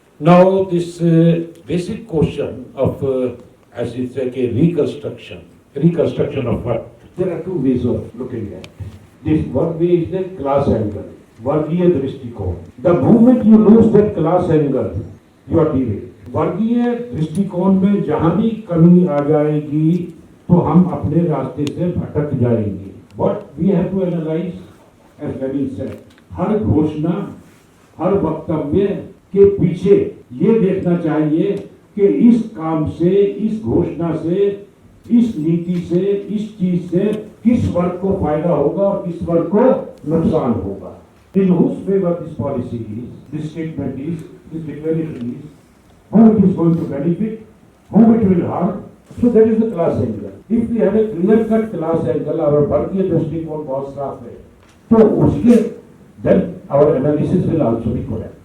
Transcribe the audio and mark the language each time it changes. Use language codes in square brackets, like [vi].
[en] Now this basic question of, as it's like a reconstruction of what? There are two ways of looking at it. This one way is the class angle, [hi] वर्गीय दृष्टिकोण. [en] The moment you lose that class angle, you are derailed. [hi] वर्गीय दृष्टिकोण में जहाँ भी कमी आ जाएगी तो हम अपने रास्ते से भटक जाएंगे. [en] What we have to analyze, as Lenin said, [hi] हर घोषणा, हर वक्तव्य के पीछे ये देखना चाहिए कि इस काम से, इस घोषणा से, इस नीति से, इस चीज से किस वर्ग को फायदा होगा और किस वर्ग को नुकसान होगा. [en] In whose favor this policy is, this statement is, this declaration is, who it is going to benefit, whom it will harm. So that is the class angle. If we have a clear-cut class angle, our [hi] वर्गीय दृष्टिकोण बहुत साफ है, तो उसके [en] then our analysis will also be correct.